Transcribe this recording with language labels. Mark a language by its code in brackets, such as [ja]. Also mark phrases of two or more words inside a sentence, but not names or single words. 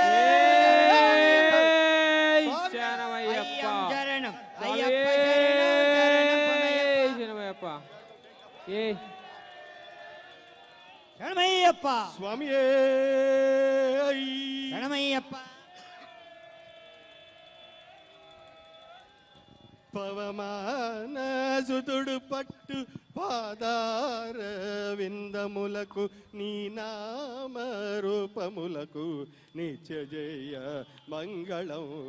[ta] சரணம் ஐயப்பா சரணம் ஐயப்பா ஏய் சரணமையப்பா சுவாமியே சரணமையப்பா [te] పవమాన సుతుడు పట్టు పాదార విందములకు నీ నామ రూపములకు నిత్య జయ మంగళం